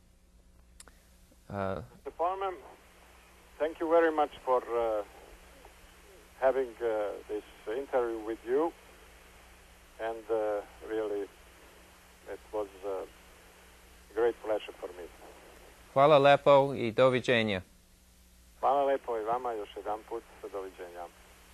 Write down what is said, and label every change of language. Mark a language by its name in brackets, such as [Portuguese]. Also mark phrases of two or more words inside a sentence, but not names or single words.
[English] Mr. Farman, thank you very much for having this interview with you, and really it was a great pleasure for me. [Serbian] Hvala lepo I doviđenja. Hvala lepo I vama još jedan put. Doviđenja.